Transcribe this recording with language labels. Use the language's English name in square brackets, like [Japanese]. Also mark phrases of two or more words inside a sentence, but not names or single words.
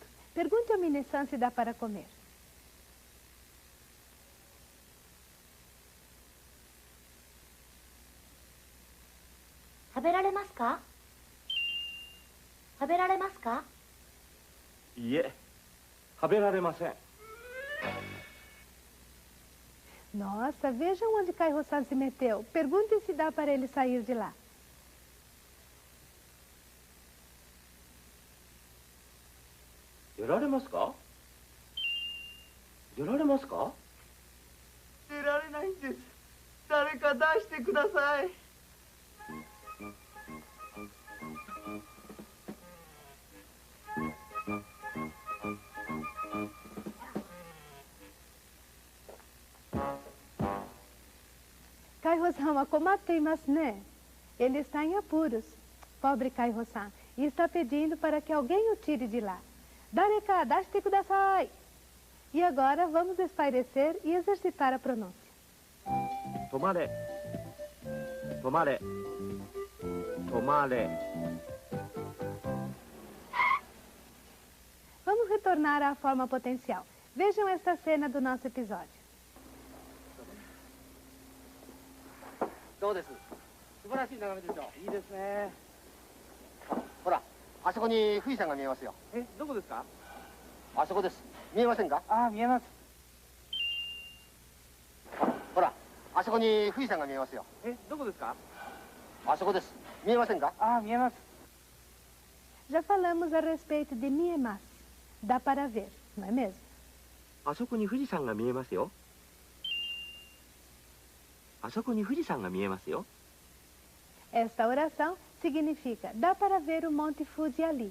[Portuguese] Pergunte ao Minasan se dá para comer. [Japanese] 食べられますか？食べられますか？いいえ、食べられません。 [Portuguese] Nossa, vejam onde Kaiho-san se meteu. Perguntem se dá para ele sair de lá. [Japanese] 出られますか？出られますか？出られないんです。誰か出してください。海保さん 困っています ね. [Portuguese] Ele está em apuros. Pobre Kaiho-san. E está pedindo para que alguém o tire de lá. [Japanese] 誰か、出して ください. [Portuguese] E agora vamos espairecer e exercitar a pronúncia. [Japanese] 止まれ。止まれ。止まれ。 [Portuguese] Vamos retornar à forma potencial. Vejam esta cena do nosso episódio. [Japanese] どうです？素晴らしい眺めでしょう。いいですね。ほら、あそこに富士山が見えますよ。え、どこですか？あそこです。見えませんか？ああ、見えます。ほら、あそこに富士山が見えますよ。え、どこですか？あそこです。見えませんか？ああ、見えます。 [Portuguese] Já falamos a respeito de miemas. Dá para ver, não é mesmo? [Japanese] あそこに富士山が見えますよ。あそこに富士山が見えますよ。 [Portuguese] Esta oração significa dá para ver o Monte Fuji ali.